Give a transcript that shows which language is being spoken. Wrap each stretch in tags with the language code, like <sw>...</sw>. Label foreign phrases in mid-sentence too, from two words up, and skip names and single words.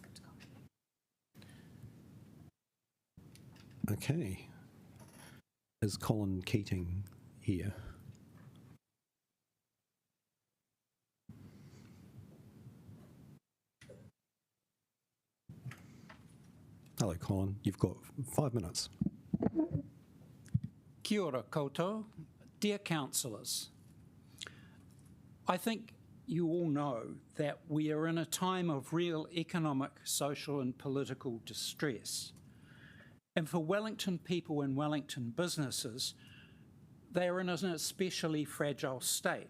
<en>Okay. Is Colin Keating here? Hello, Colin. You've got 5 minutes.</en> <mi>Kia ora koutou,</mi> <en>dear councillors. I think you all know that we are in a time of real economic, social and political distress. And for Wellington people and Wellington businesses, they are in an especially fragile state.</en>